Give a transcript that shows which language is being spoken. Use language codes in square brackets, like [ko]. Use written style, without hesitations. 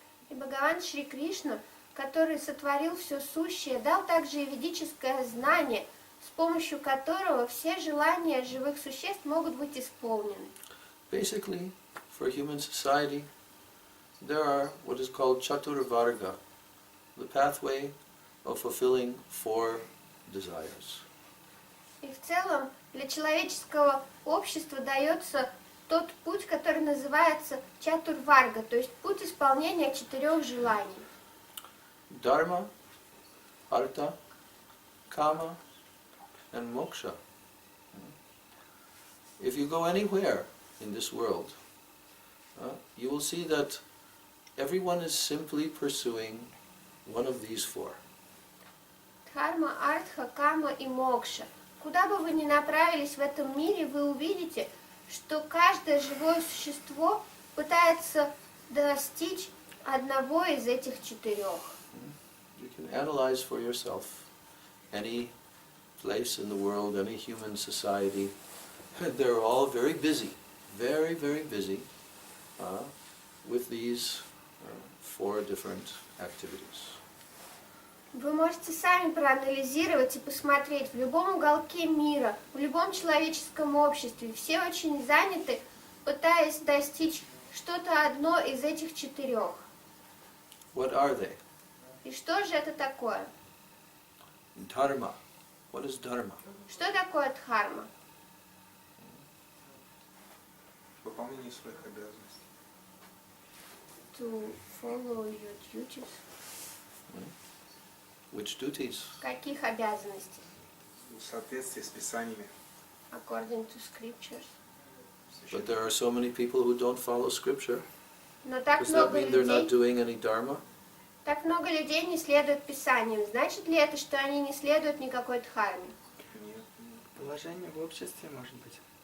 [ru] И Бхагаван Шри Кришна, который сотворил все сущее, дал также и ведическое знание, с помощью которого все желания живых существ могут быть исполнены. [en] Basically, for human society, there are what is called Chaturvarga, the pathway of fulfilling 4 desires. [ru] И в целом для человеческого общества дается тот путь, который называется Чатурварга, то есть путь исполнения 4 желаний. [en] Dharma, Artha, Kama, and Moksha. If you go anywhere in this world, you will see that everyone is simply pursuing one of these 4. [ru] Дхарма, Артха, Кама и Мокша. Куда бы вы ни направились в этом мире, вы увидите, что каждое живое существо пытается достичь одного из этих 4. [en] You can analyze for yourself any place in the world, any human society. They're all very busy, very, very busy with these 4 different activities. [ru] Вы можете сами проанализировать и посмотреть в любом уголке мира, в любом человеческом обществе. Все очень заняты, пытаясь достичь что-то одно из этих 4. [en] What are they? [ru] И что же это такое? [en] Dharma. What is dharma? [ru] Что такое дхарма? Выполнение своих обязанностей. [en] To follow your duties. Which duties? [ru] Каких обязанностей? В соответствии с Писаниями. [en] According to scriptures. But there are so many people who don't follow scripture. [ru] Но так [en] Does that [ru] много [en] mean they're not [ru] людей, [en] doing any dharma? [ru] так много людей не следуют Писаниям. Значит ли это, что они не следуют никакой дхарме? Нет. Положение в обществе, может быть.